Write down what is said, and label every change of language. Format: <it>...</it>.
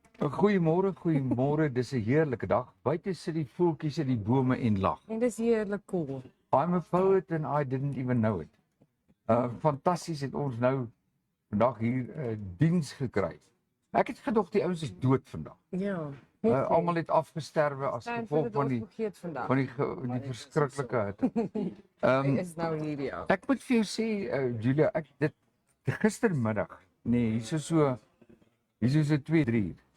<af>Goeiemôre, dis 'n heerlike dag. Buite sit die voeltjies in die bome en lag. En dis heerlik cool.</af> <en>I'm a poet and I didn't even know it.</en> <af>Fantasties het ons nou vandag hier diens gekry. Ek het gedog die ouens is dood vandag. Ja. Almal het afgesterwe as gevolg van die verskriklike hitte. Hy is nou hier ja. Ek moet vir jou sê Julia, dit gistermiddag, nee, hierso so 2-3 uur.</af>